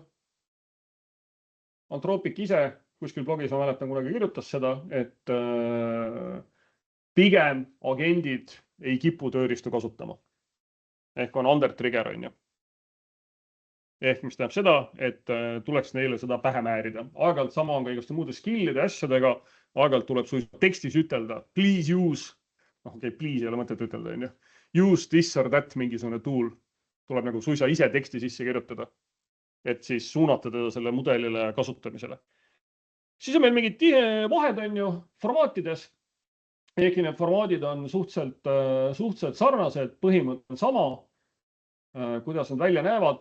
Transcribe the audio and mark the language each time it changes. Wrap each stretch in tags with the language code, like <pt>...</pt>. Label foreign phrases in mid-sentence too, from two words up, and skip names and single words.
<et>Anthropic ise kuskil blogis ma mäletan kunagi kirjutas seda, et pigem agendid ei kipu tööriistu kasutama. Ehk on</et> <en>under trigger</en> <et>on ju. Ehk mis tähendab seda, et tuleks neile seda pähe määrida. Aeg-ajalt sama on ka igaste muude skillide asjadega. Aeg-ajalt tuleb suisa tekstis ütelda,</et> <en>please use,</en> <et>please ei ole mõtet ütelda, on ju.</et> <en>Use this or that mingisugune tool.</en> <et>Tuleb nagu suisa ise teksti sisse kirjutada. Et siis suunata teda selle mudelile kasutamisele. Siis on meil mingid vahed on ju formaatides. Ehkki need formaadid on suhteliselt sarnased, põhimõte on sama, kuidas nad välja näevad.</et>